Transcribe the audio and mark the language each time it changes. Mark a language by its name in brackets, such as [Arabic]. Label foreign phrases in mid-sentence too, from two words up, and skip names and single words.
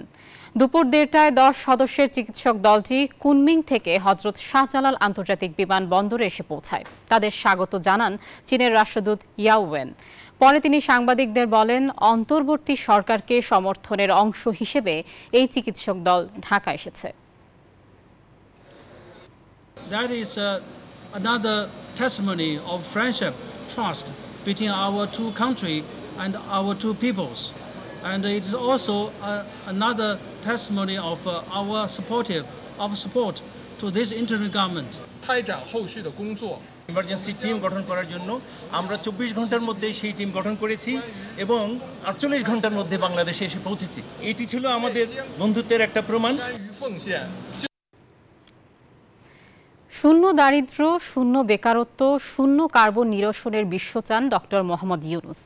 [Bangla] দুপুর 1:30টায় 10 সদস্যের চিকিৎসক দলটি কুনমিং থেকে হজরত শাহজালাল আন্তর্জাতিক বিমানবন্দরে এসে পৌঁছায়। তাদের স্বাগত জানান চীনের রাষ্ট্রদূত ইয়াওয়েন। পরে তিনি সাংবাদিকদের বলেন, অন্তর্বর্তী সরকারকে সমর্থনের অংশ হিসেবে এই চিকিৎসক দল ঢাকা এসেছে। [English] That is another testimony of friendship, trust between our two countries and our two peoples. And it is also another testimony of our support to this interim government. [Chinese] 开展后续的工作。 [Bangla] ইমার্জেন্সি টিম গঠন করার জন্য আমরা 24 ঘন্টার মধ্যে সেই টিম গঠন করেছি এবং 48 ঘন্টার মধ্যে বাংলাদেশে এসে পৌঁছেছি। এটি ছিল আমাদের বন্ধুত্বের একটা প্রমাণ। শূন্য দারিদ্র্য, শূন্য বেকারত্ব, শূন্য কার্বন নিরসনের বিশ্ব চান ডক্টর মোহাম্মদ ইউনুস।